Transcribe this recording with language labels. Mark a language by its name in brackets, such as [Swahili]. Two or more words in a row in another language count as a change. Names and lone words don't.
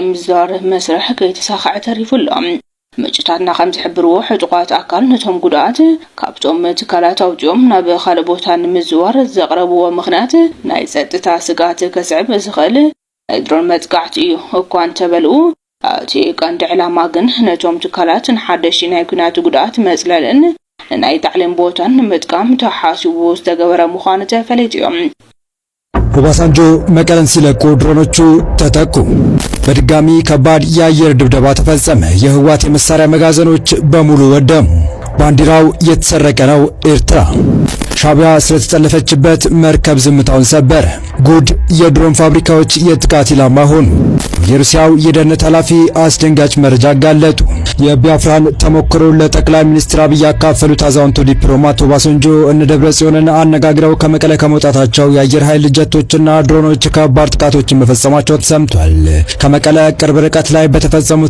[Tigrinya] ምዝዋር መስርሕ ከይተሳኽዐ ተሪፉሎም። ምጭታትና ከም ዝሕብርዎ ሕጡቋት ኣካል ነቶም ጉድኣት ካብቶም ትካላት ኣውፅኦም ናብ ካልእ ቦታ ንምዝዋር ዘቕረብዎ ምኽንያት ናይ ጸጥታ ስጋት ከስዕብ ዝኽእል ናይ ድሮን መጥቃዕቲ እዩ እኳ እንተበልኡ እቲ ቀንዲ ዕላማ ግን ነቶም ትካላት ንሓደሽቲ ናይ ኩናት ጉድኣት መጽለልን ንናይ ታዕሊም ቦታን ንምጥቃም ተሓሲቡ ዝተገበረ ምዃኑ ተፈሊጡ እዮም። [Amharic] ኦባሳንጆ መቀለን ሲለቁ ድሮኖቹ ተተኩ። በድጋሚ ከባድ የአየር ድብደባ ተፈጸመ። የህወሓት የመሳሪያ መጋዘኖች በሙሉ ወደሙ። ባንዲራው የተሰረቀ ነው ኤርትራ። ሻቢያ ስለተጠለፈችበት መርከብ ዝምታውን ሰበረ። ጉድ! የድሮን ፋብሪካዎች የጥቃት ኢላማ ሆኑ። የሩሲያው የደህንነት ኃላፊ አስደንጋጭ መረጃ አጋለጡ። የቢያፍራን ተሞክሮ ለጠቅላይ ሚኒስትር አብይ ያካፈሉት አዛውንቱ ዲፕሎማት ኦባሳንጆ እነ ደብረጽዮንን አነጋግረው ከመቀለ ከመውጣታቸው የአየር ኃይል ጀቶችና ድሮኖች ከባድ ጥቃቶችን መፈጸማቸው ተሰምቷል። ከመቀለ ቅርብ ርቀት ላይ በተፈጸሙት